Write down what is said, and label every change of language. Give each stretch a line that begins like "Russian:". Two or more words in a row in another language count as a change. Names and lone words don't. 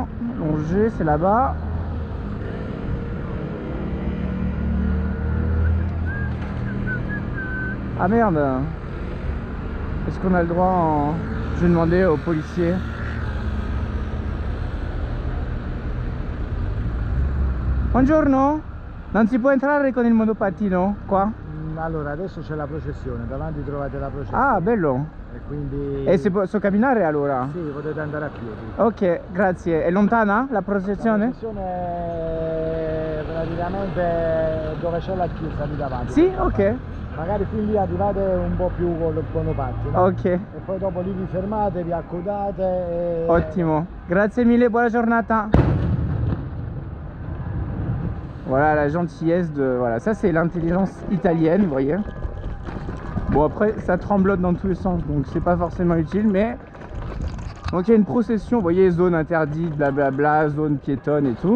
French: Longer, c'est là-bas. Ah merde. Est-ce qu'on a le droit en... Je vais demander aux policiers.
Italian: Buongiorno. Non si può entrare con il monopattino qua? Allora, adesso c'è la processione, davanti trovate la processione. Ah, bello. E quindi... E si posso camminare allora? Sì, potete andare a piedi. Ok, grazie. È lontana la processione? La processione è praticamente dove c'è la chiesa lì davanti. Sì, ok. Magari fin lì arrivate un po' più con il monopattino. Ok. E poi dopo lì vi fermate, vi accodate e... Ottimo. Grazie mille, buona giornata.
French: Voilà la gentillesse de... Voilà, ça c'est l'intelligence italienne, vous voyez. Bon après ça tremblote dans tous les sens, donc c'est pas forcément utile, mais... Donc il y a une procession, vous voyez, zone interdite, blablabla, zone piétonne et tout.